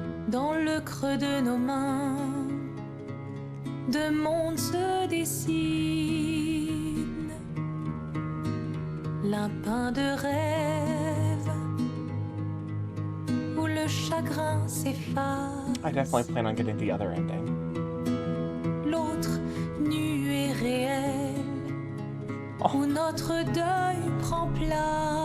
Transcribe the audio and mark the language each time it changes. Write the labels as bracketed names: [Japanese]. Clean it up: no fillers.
[French] Dans le creux de nos mains, deux mondes se dessinent. L'un peint de rêve, où le chagrin s'efface. [English] I definitely plan on getting the other ending. [French] L'autre nu et réel, où notre deuil prend place.